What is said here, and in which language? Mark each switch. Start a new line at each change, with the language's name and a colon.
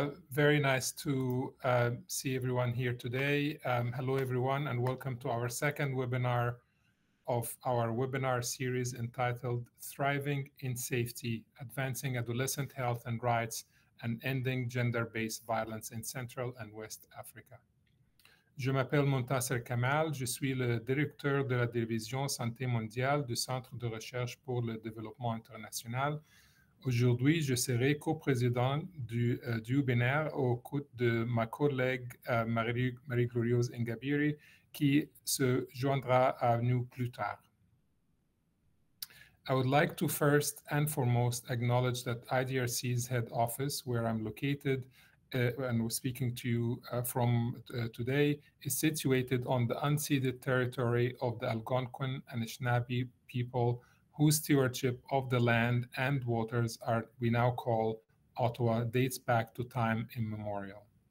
English: Very nice to see everyone here today. Hello, everyone, and welcome to our second webinar of our webinar series entitled Thriving in Safety, Advancing Adolescent Health and Rights and Ending Gender-Based Violence in Central and West Africa.
French: Je m'appelle Montasser Kamal, je suis le directeur de la division Santé mondiale du Centre de recherche pour le développement international. Aujourd'hui, je serai coprésident du webinaire au côté de ma collègue Marie-Glorieuse Ingabire, qui se joindra à nous plus tard.
English: I would like to first and foremost acknowledge that IDRC's head office, where I'm located and we're speaking to you from today, is situated on the unceded territory of the Algonquin and Anishinaabe people, whose stewardship of the land and waters we now call Ottawa dates back to time immemorial.